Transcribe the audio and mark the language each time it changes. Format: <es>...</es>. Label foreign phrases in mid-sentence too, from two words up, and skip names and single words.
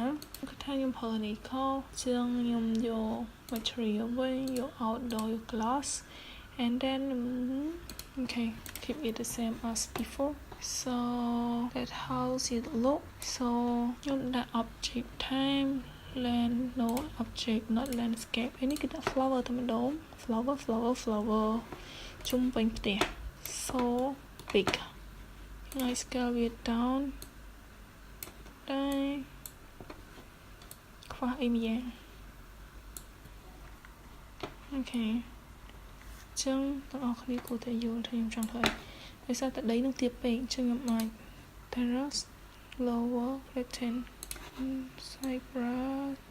<km>គឺថាខ្ញុំប្រើនេះខោជាងខ្ញុំយក material វិញយក outdoor</km> <en>យក glass and then okay keep it the same as before so that how it look so</en> <km>ខ្ញុំដាក់</km> <en>object time land no object not landscape</en> <km>ហើយនេះគឺដាក់</km> <en>flower</en> <km>តែម្ដង</km> <en>flower</en> <km>ជុំវិញផ្ទះ</km> <en>so big ហើយ scale it down</en> <km>ដែរខ្វះអីម្យ៉ាង okay ចឹងទាំងអស់គ្នាគួរតែយល់ថាខ្ញុំចង់ធ្វើអីដោយសារតែដីនឹងទាបពេកចឹងខ្ញុំអាច</km> <en>terrace lower rectangle side brush</en>